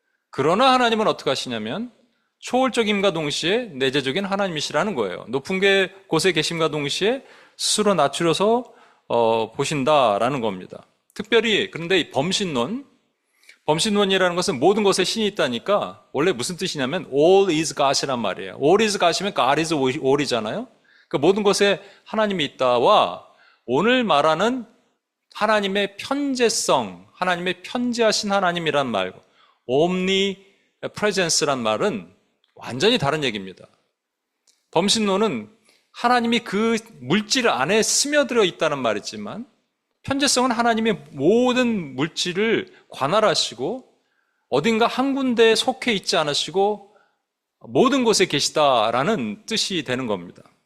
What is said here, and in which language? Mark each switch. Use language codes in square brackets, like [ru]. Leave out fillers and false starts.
[ko] 그러나 하나님은 어떻게 하시냐면 초월적임과 동시에 내재적인 하나님이시라는 거예요. 높은 곳에 계심과 동시에 스스로 낮추려서 보신다라는 겁니다. 특별히 그런데 이 범신론이라는 것은 모든 것에 신이 있다니까 원래 무슨 뜻이냐면 [en] all is God [ko] 이란 말이에요. [en] all is God [ko] 이면 [en] God is all [ko] 이잖아요. 그러니까 모든 것에 하나님이 있다와 오늘 말하는 하나님의 편재성, 하나님의 편재하신 하나님이란 말, omnipresence란 말은 완전히 다른 얘기입니다. 범신론은 하나님이 그 물질 안에 스며들어 있다는 말이지만 편재성은 하나님이 모든 물질을 관할하시고 어딘가 한 군데에 속해 있지 않으시고 모든 곳에 계시다라는 뜻이 되는 겁니다.